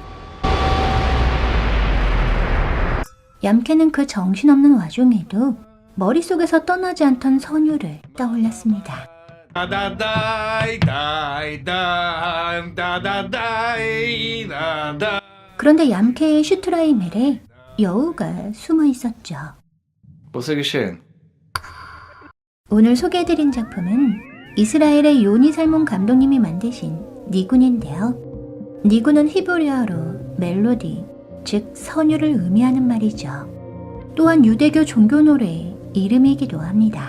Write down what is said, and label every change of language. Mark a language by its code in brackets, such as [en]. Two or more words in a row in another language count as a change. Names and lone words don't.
[ko] 얌캐는 그 정신없는 와중에도 머릿속에서 떠나지 않던 선율을 떠올렸습니다. 그런데 얌캐의 슈트라이멜에 여우가 숨어 있었죠. [de] Was ist geschehen? [ko] 오늘 소개해드린 작품은 이스라엘의 요니 살몬 감독님이 만드신 니군인데요. 니군은 히브리어로 멜로디, 즉 선율을 의미하는 말이죠. 또한 유대교 종교 노래의 이름이기도 합니다.